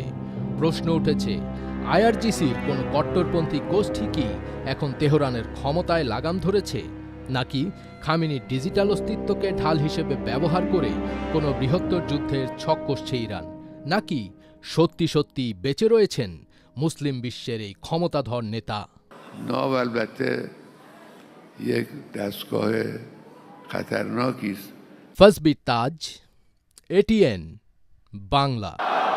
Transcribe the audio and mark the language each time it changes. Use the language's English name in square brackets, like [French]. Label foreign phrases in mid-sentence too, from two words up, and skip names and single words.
[Bangla] প্রশ্ন উঠেছে, আইআরজিসির কোনো কট্টরপন্থী গোষ্ঠী কি এখন তেহরানের ক্ষমতায় লাগাম ধরেছে, নাকি খামেনির ডিজিটাল অস্তিত্বকে ঢাল হিসেবে ব্যবহার করে কোনো বৃহত্তর যুদ্ধের ছক কষছে ইরান, নাকি সত্যি সত্যি বেঁচে রয়েছেন মুসলিম বিশ্বের এই ক্ষমতাধর নেতা? [Persian] ناو البته یک دستگاه خطرناکی است। [Bangla] ফজবি তাজ, এটিএন বাংলা।